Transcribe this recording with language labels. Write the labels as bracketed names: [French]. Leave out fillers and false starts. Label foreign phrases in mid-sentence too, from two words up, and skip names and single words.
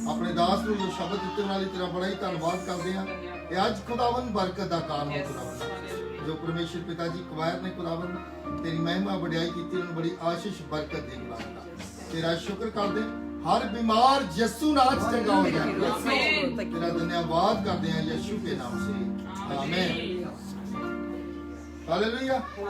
[Punjabi] ਆਪਣੇ ਦਾਸ ਨੂੰ ਜੋ ਸ਼ਬਦ ਦਿੱਤੇ ਉਹਨਾਂ ਲਈ ਤੇਰਾ ਬੜਾ ਹੀ ਧੰਨਵਾਦ ਕਰਦੇ ਹਾਂ ਇਹ ਅੱਜ ਖੁਦਾਵੰਦ ਬਰਕਤ ਦਾ ਕਾਰਨ ਹੋ Yes. ਖੁਦਾਵੰਦ Hallelujah. ਜੋ ਪਰਮੇਸ਼ਰ ਪਿਤਾ ਜੀ ਕੁਵਾਇਰ ਨੇ ਖੁਦਾਵੰਦ ਤੇਰੀ ਮਹਿਮਾ ਵਡਿਆਈ ਕੀਤੀ ਉਹਨੂੰ ਬੜੀ ਆਸ਼ੀਸ਼ ਬਰਕਤ ਦੇ ਖੁਦਾਵੰਦ ਤੇਰਾ ਸ਼ੁਕਰ ਕਰਦੇ ਹਰ ਬਿਮਾਰ ਯਿਸੂ ਨਾਮ ਚ ਚੰਗਾ ਹੋ ਜਾਏ Amen. [Hindi] तेरा धन्यवाद करते हैं यीशु के नाम से आमीन हालेलुया